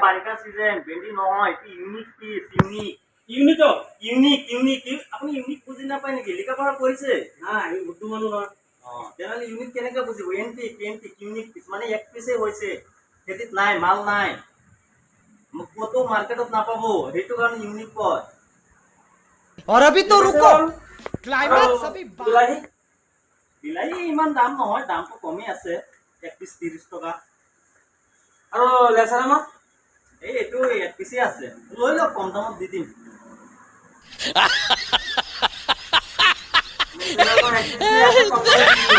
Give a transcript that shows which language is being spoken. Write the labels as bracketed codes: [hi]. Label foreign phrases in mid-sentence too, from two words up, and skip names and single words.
[as] বাৰিষা সিজন ভেন্দি নহয় এটি [en] unique piece unique [as] আপুনি ইউনিক বুজি নাপায় নেকি লিখা পঢ়া কৰিছে নাই উৰ্দু মানুহ নহয় তেনেহ'লে ইউনিক কেনেকে বুজিব [en] antique unique piece [as] মানে এক পিচে হৈছে খেতিত নাই মাল নাই ক'তো মাৰ্কেটত নাপাব সেইটো কাৰণে ইউনিক কয় [hi] और अभी तो रुको क्लाइमैक्स अभी [as] বিলাহী ইমান দাম নহয় দামটো কমি আছে এক পিচ 30 টকা আৰু লেচাৰা মাছ এইটো এক পিচে আছে লৈ লওক কম দামত দি দিম বেলেগৰ এক পিচ আছে, চবৰে দি দিবা।